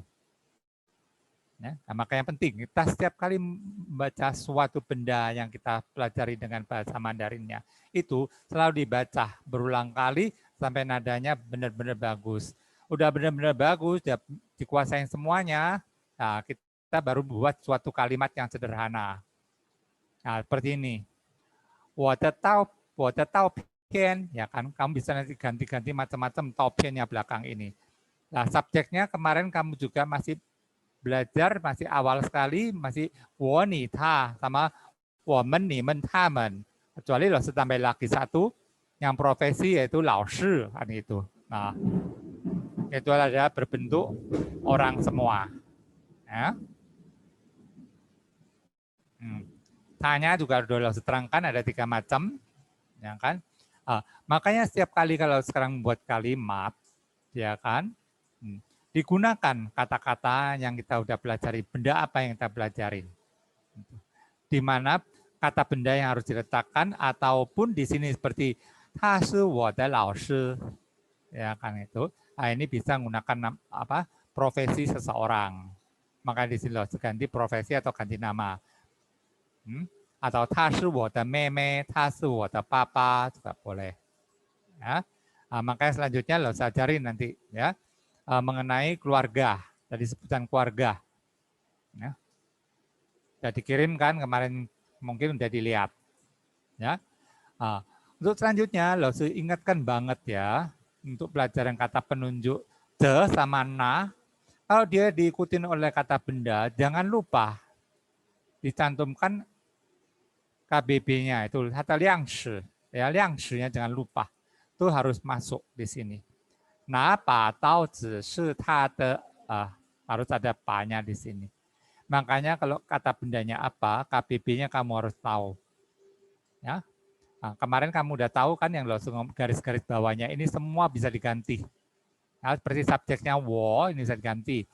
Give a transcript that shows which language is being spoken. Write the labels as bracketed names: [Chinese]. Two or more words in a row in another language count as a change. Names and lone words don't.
[Indonesian] Ya, nah, makanya penting, kita setiap kali membaca suatu benda yang kita pelajari dengan bahasa Mandarinnya, itu selalu dibaca berulang kali sampai nadanya benar-benar bagus. Udah benar-benar bagus, udah dikuasain semuanya, nah kita baru buat suatu kalimat yang sederhana. Nah, seperti ini. [Chinese] 我的照片, [Indonesian] ya kan, kamu bisa nanti ganti-ganti macam-macam taupiannya belakang ini. Nah, subjeknya kemarin kamu juga masih belajar, masih awal sekali, masih [Chinese] 我你他 [Indonesian] sama [Chinese] 我们你们他们. [Indonesian] Kecuali lo tambah lagi satu yang profesi yaitu [Chinese] 老师 [Indonesian] kan itu. Nah, itu adalah berbentuk orang semua. Ya. Tanya juga sudah terangkan ada 3 macam, ya kan? Makanya setiap kali kalau sekarang buat kalimat, ya kan, digunakan kata-kata yang kita udah pelajari, benda apa yang kita pelajari, di mana kata benda yang harus diletakkan ataupun di sini seperti [Chinese] 他是我的老师, [Indonesian] ya kan itu. Nah, ini bisa menggunakan apa profesi seseorang. Maka di sini harus ganti profesi atau ganti nama. Atau [Chinese] 他是我的妹妹, 他是我的爸爸 [Indonesian] juga boleh. Ya. Makanya selanjutnya lo ajarin nanti ya mengenai keluarga, tadi sebutan keluarga. Ya. Sudah dikirimkan kemarin, mungkin udah dilihat. Ya. Untuk selanjutnya lo ingatkan banget ya untuk pelajaran kata penunjuk de sama na. Kalau dia diikutin oleh kata benda, jangan lupa dicantumkan KBB-nya itu kata 量词, ya 量词-nya jangan lupa. Itu harus masuk di sini. [Chinese] 拿把刀子是他的, [Indonesian] harus ada pa-nya di sini. Makanya kalau kata bendanya apa, KBB-nya kamu harus tahu. Ya. Nah, kemarin kamu udah tahu kan yang garis-garis bawahnya ini semua bisa diganti. Nah, seperti subjeknya wo ini bisa diganti.